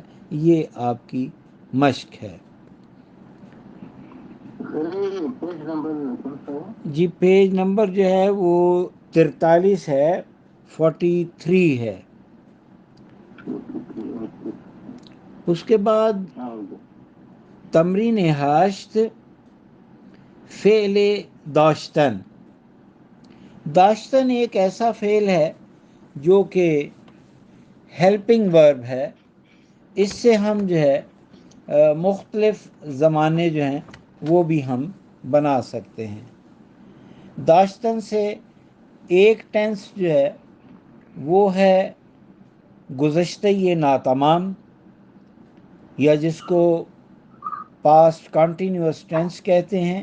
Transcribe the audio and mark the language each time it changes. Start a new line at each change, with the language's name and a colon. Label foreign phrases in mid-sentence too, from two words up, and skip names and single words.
Urdu: یہ آپ کی مشق ہے۔ جی پیج نمبر جو ہے وہ 43 ہے، 43 ہے۔ اس کے بعد تمرین 8، فعل داشتن۔ داشتن ایک ایسا فعل ہے جو کہ
English: helping verb
Urdu: ہے۔ اس سے ہم جو ہے مختلف زمانے جو ہیں وہ بھی ہم بنا سکتے ہیں۔ داشتن سے ایک ٹینس جو ہے وہ ہے گزشتہ ناتمام، یا جس کو
English: past continuous tense
Urdu: کہتے ہیں۔